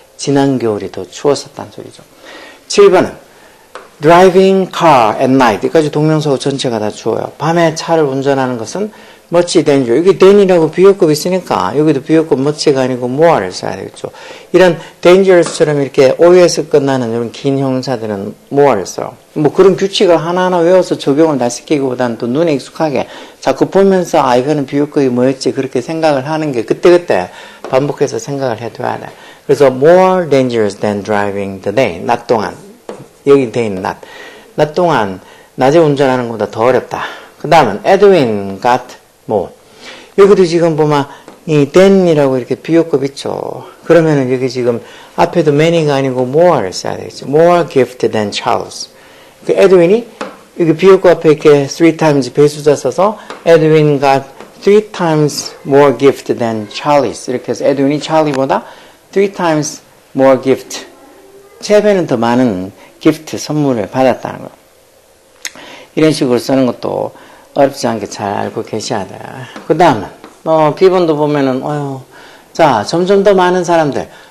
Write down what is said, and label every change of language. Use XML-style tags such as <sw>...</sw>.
<ko>지난 겨울이 더 추웠었다는 소리죠. 7번은</ko> <en>driving car at night.</en> <ko>여기까지 동명사고 전체가 다 주어요. 밤에 차를 운전하는 것은 much danger. 여기 than이라고 비교급이 있으니까 여기도 비교급 much가 아니고 more를 써야 되겠죠. 이런 dangerous처럼 이렇게 OS 끝나는 이런 긴 형용사들은 more를 써요. 뭐 그런 규칙을 하나하나 외워서 적용을 다 시키기보다는 또 눈에 익숙하게 자꾸 보면서 아 이거는 비교급이 뭐였지 그렇게 생각을 하는 게 그때그때 반복해서 생각을 해둬야 돼. 그래서</ko> <en>more dangerous than driving the day.</en> <ko>낮 동안. 여기 day는 낮 동안 낮에 운전하는 것보다 더 어렵다. 그 다음은</ko> <en>Edwin got more.</en> <ko>여기도 지금 보면 이 than이라고 이렇게 비교급 있죠. 그러면은 여기 지금 앞에도 many가 아니고 more를 써야 되겠죠.</ko> <en>more gift than Charles.</en> <ko>그 Edwin이 여기 비교급 앞에 이렇게 3x 배수자 써서</ko> <en>Edwin got 3x more gift than Charles.</en> <ko>이렇게 해서 Edwin이 찰리보다</ko> <en>3x more gift.</en> <ko>3배는 더 많은 gift 선물을 받았다는 거. 이런 식으로 쓰는 것도 어렵지 않게 잘 알고 계셔야 돼. 그 다음은, B번도 보면은, 자, 점점 더 많은 사람들.</ko>